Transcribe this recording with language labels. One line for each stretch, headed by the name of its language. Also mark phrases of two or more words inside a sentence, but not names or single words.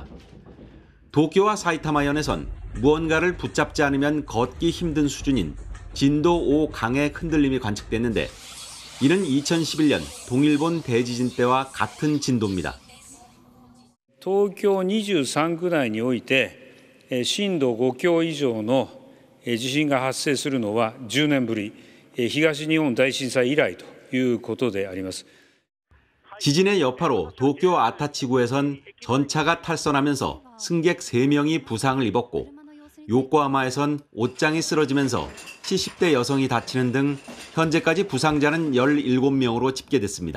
Korean: 도쿄와 사이타마현에선 무언가를 붙잡지 않으면 걷기 힘든 수준인 진도 5 강의 흔들림이 관측됐는데 이는 2011년 동일본 대지진 때와 같은 진도입니다.
Japanese: 도쿄 23 区内において震度5強以上の地震が発生するのは10年ぶり、東日本大震災以来ということであります。
Korean: 지진의 여파로 도쿄 아타치구에선 전차가 탈선하면서 승객 3명이 부상을 입었고 요코하마에선 옷장이 쓰러지면서 70대 여성이 다치는 등 현재까지 부상자는 17명으로 집계됐습니다.